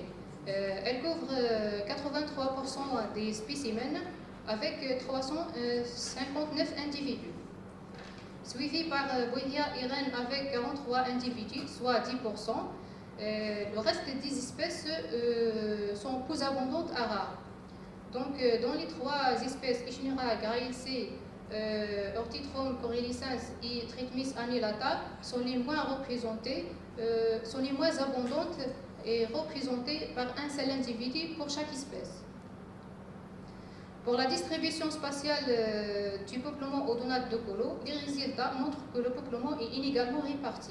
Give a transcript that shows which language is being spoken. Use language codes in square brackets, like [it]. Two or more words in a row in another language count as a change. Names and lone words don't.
[fr] Elle couvre 83% des spécimens avec 359 individus, suivi par Boidia irene avec 43 individus, soit 10%. Le reste des espèces sont plus abondantes à rares. Donc, dans les 3 espèces Ischnura grailacea, Orthithrome corylicens et Tritmis annulata sont les moins représentées, sont les moins abondantes et représentées par un seul individu pour chaque espèce. Pour la distribution spatiale du peuplement odonate de Kolo, les résultats montrent que le peuplement est inégalement réparti.